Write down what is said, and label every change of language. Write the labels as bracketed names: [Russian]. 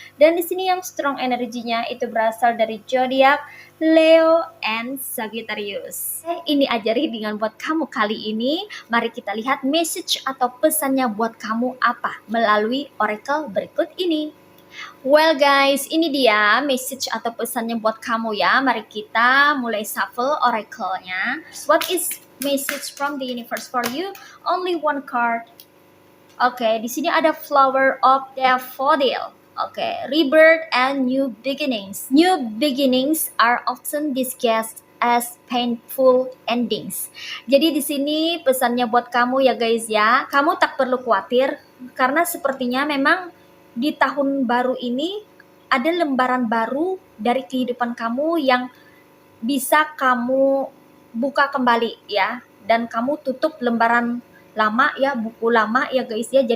[Indonesian] Dan di sini yang strong energinya itu berasal dari zodiak Leo and Sagittarius. Ini aja readingan buat kamu kali ini. Mari kita lihat message atau pesannya buat kamu apa melalui oracle berikut ini. Well guys, ini dia message atau pesannya buat kamu ya. Mari kita mulai shuffle oracle-nya. [English] What is message from the universe for you? Only one card. Oke, [Indonesian] di sini ada [English] Flower of Daffodil. Oke, rebirth and new beginnings. New beginnings are often disguised as painful endings. [Indonesian] Jadi di sini pesannya buat kamu ya guys ya. Kamu tak perlu khawatir karena sepertinya memang di tahun baru ini ada lembaran baru dari kehidupan kamu yang bisa kamu buka kembali ya, dan kamu tutup lembaran lama ya, buku lama ya guys ya.